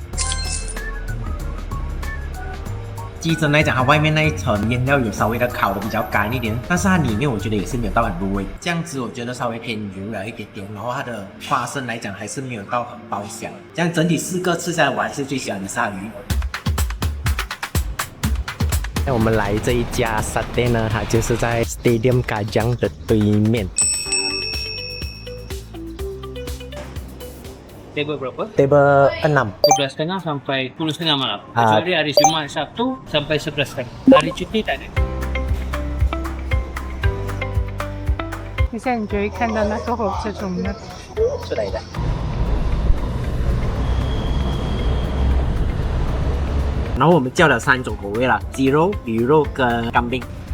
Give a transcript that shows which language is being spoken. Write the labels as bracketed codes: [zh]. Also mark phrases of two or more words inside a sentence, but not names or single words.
[zh] 鸡胗来讲，它外面那一层腌料有稍微的烤的比较干一点，但是它里面我觉得也是没有到很入味，这样子我觉得稍微偏油了一点点，然后它的花生来讲还是没有到很爆香，这样整体4个吃下来，我还是最喜欢的鲨鱼。那我们来这一家沙爹呢，它就是在 Stadium Kajang 的对面。 [ms] Table berapa? Table 6. 11.30 sampai 10.30 malam. Kecuali hari Jumaat, Sabtu sampai 11.30. Hari cuti tak ada. [zh] 现在你就会看到那个火车从那出来的。然后我们叫了3种口味啦，鸡肉、鱼肉跟干冰。